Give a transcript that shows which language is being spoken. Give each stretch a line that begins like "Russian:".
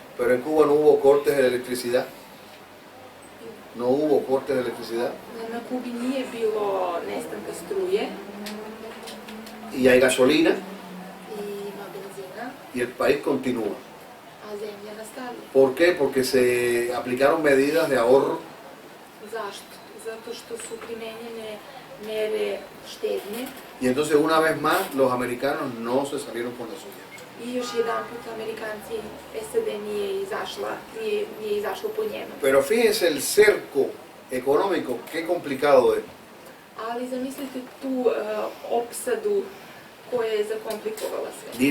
Spanish: pero en Cuba no hubo cortes de electricidad. No hubo cortes de electricidad
Serbian: na Kubi nije bilo nestanka struje
Spanish: y hay gasolina
Serbian: i ima benzina,
Spanish: y el país continúa.
Serbian: a zemlja nastavlja.
Spanish: ¿Por qué? Porque se aplicaron medidas de ahorro
Serbian: Zašto? Zato što su primenjene mere štednje
Spanish: y entonces una vez más los americanos no se salieron con la suya.
Serbian: i još jedan put Amerikanci, SAD nije izašlo po njemu.
Spanish: Pero fíjense el cerco económico, qué complicado es.
Serbian: Ali zamislite tu opsadu koja je zakomplikovala sve.